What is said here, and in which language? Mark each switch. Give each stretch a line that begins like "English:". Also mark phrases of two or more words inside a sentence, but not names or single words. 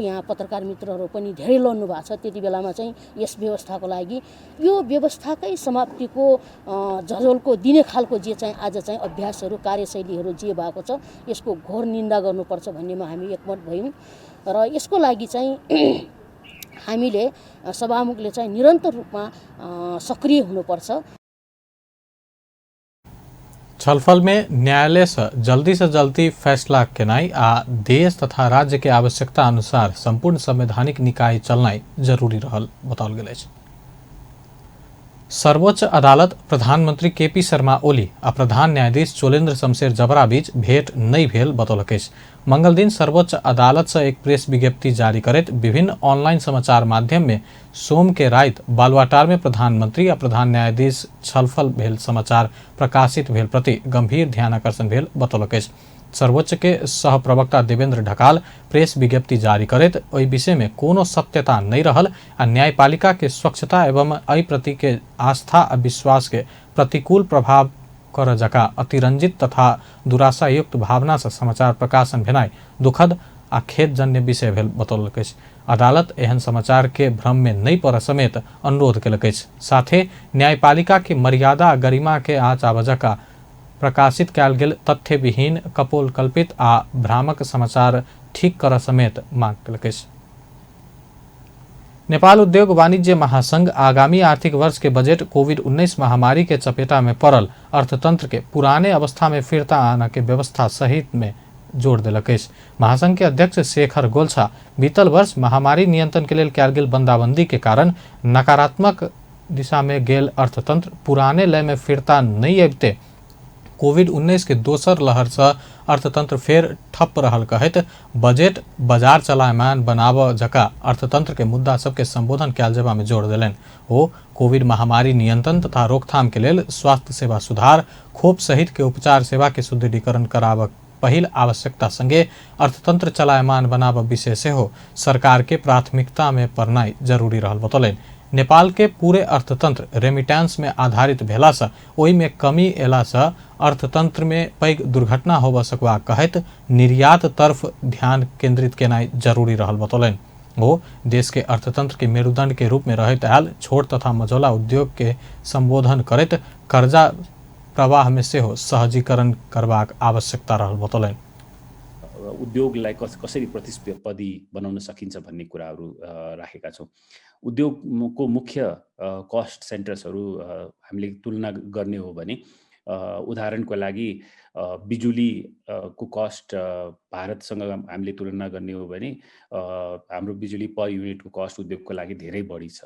Nepali: यहाँ पत्रकार मित्रहरू पनि धेरै लड्नु भएको छ। त्यति बेलामा चाहिँ यस व्यवस्थाको लागि यो व्यवस्थाकै समाप्तिको झझल्को दिने खालको जे चाहिँ आज चाहिँ अभ्यासहरू, कार्यशैलीहरू जे भएको छ यसको घोर निन्दा गर्नुपर्छ भन्नेमा हामी एकमत भयौँ र यसको लागि चाहिँ हामीले सभामुखले चाहिँ निरन्तर रूपमा सक्रिय हुनुपर्छ।
Maithili: छलफल में न्यायालय से जल्दी फैसला केनाई आ देश तथा राज्य के आवश्यकता अनुसार संपूर्ण संवैधानिक निकाय चलनाई जरूरी रहल बताओल गेल अछि। सर्वोच्च अदालत प्रधानमंत्री केपी शर्मा ओली आ प्रधान न्यायाधीश चोलेन्द्र शमशेर जबरा बीच भेंट नहीं भेल बतौलक अछि। मंगल दिन सर्वोच्च अदालत से एक प्रेस विज्ञप्ति जारी करैत विभिन्न ऑनलाइन समाचार माध्यम में सोम के रात बालुवाटार में प्रधानमंत्री आ प्रधान न्यायाधीश छलफल भेल समाचार प्रकाशित भेल प्रति गंभीर ध्यान आकर्षण भेल बतौलक अछि। सर्वोच्च के सहप्रवक्ता देवेंद्र ढकाल प्रेस विज्ञप्ति जारी करैत ओहि विषय में कोनो सत्यता नहीं रहल आ न्यायपालिका के स्वच्छता एवं एहि प्रति के आस्था आ विश्वास के प्रतिकूल प्रभाव कर जका अतिरंजित तथा दुराशायुक्त भावना से समाचार प्रकाशन भेनाई दुखद आ खेदजन्य विषय भेल बतौलक अछि। अदालत एहन समाचार के भ्रम में नहीं पड़ समेत अनुरोध केलक अछि। साथे न्यायपालिका के मर्यादा आ गरिमा के आँच आबय जका प्रकाशित कयल गेल तथ्य विहीन कपोल कल्पित आ भ्रामक समाचार ठीक कर समेत मांग केलक अछि। नेपाल उद्योग वाणिज्य महासंघ आगामी आर्थिक वर्ष के बजट कोविड-19 महामारी के चपेटा में पड़ल अर्थतंत्र के पुराने अवस्था में फिरता आने के व्यवस्था सहित में जोड़ दिलक अछि। महासंघ के अध्यक्ष शेखर गोल्छा बीतल वर्ष महामारी नियंत्रण के लेल कयल गेल बंदाबंदी के कारण नकारात्मक दिशा में गेल अर्थतंत्र पुराने लय में फिरता नहीं अबिते कोविड-19 के दोसर लहर से अर्थतंत्र फेर ठप रहल कहैत बजट बाजार चलायमान बनाबऽ जका अर्थतंत्र के मुद्दा सबके संबोधन कयल जेबा में जोर देलनि। ओ कोविड महामारी नियंत्रण तथा रोकथाम के लेल स्वास्थ्य सेवा सुधार, खोप सहित के उपचार सेवा के सुदृढ़ीकरण कराबऽ पहिल आवश्यकता संगे अर्थतंत्र चलायमान बनाबऽ विषय सेहो सरकार के प्राथमिकता में पड़नाई जरूरी रहल बतौलनि। नेपाल के पूरे अर्थतंत्र रेमिटेंस में आधारित भेला से ओहि में कमी एला से अर्थतंत्र में पैघ दुर्घटना होबऽ सकबा कहैत निर्यात तरफ ध्यान केंद्रित केनाई जरूरी रहल बतौलनि। वो देश के अर्थतंत्र के मेरुदंड के रूप में रहैत आयल छोट तथा मझौला उद्योग के संबोधन करैत कर्जा प्रवाह में सेहो सहजीकरण करबाक आवश्यकता रहल बतौलनि।
Nepali: उद्योगलाई कसरी प्रतिस्पर्धी बनाउन सकिन्छ भन्ने कुराहरू राखेका छौँ। उद्योगको मुख्य
English: cost centersहरू
Nepali: हामीले तुलना गर्ने हो भने उदाहरणको लागि बिजुली को कस्ट भारतसँग हामीले तुलना गर्ने हो भने हाम्रो बिजुली
English: per unitको cost
Nepali: उद्योगको लागि धेरै बढी छ।